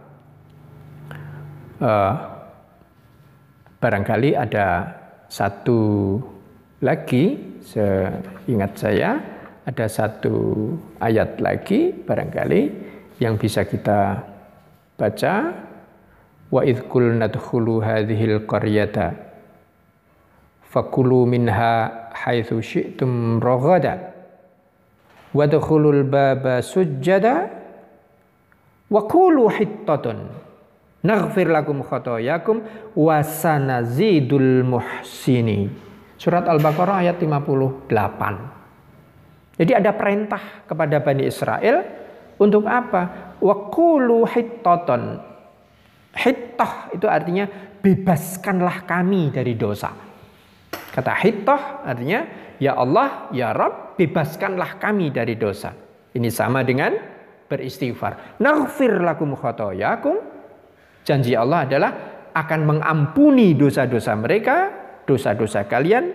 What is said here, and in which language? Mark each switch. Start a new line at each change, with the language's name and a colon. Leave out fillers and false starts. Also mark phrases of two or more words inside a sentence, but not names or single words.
Indonesian: Barangkali ada satu lagi, seingat saya ada satu ayat lagi barangkali yang bisa kita baca.
Arabic: وإذ قلنا ادخلوا هذه القرية فكلوا منها حيث شئتم رغدا وادخلوا الباب سجدا وقولوا حطة نغفر لكم خطاياكم وسنزيد المحسنين.
Indonesian: Surat Al-Baqarah ayat 58. Jadi ada perintah kepada Bani Israel untuk apa?
Arabic: وقولوا حطة.
Indonesian: Hittah itu artinya bebaskanlah kami dari dosa. Kata hittah artinya
Arabic: يا الله، يا رب,
Indonesian: bebaskanlah kami dari dosa. Ini sama dengan beristighfar.
Arabic: نغفر لكم خطاياكم.
Indonesian: Janji Allah adalah akan mengampuni dosa-dosa mereka, dosa-dosa kalian.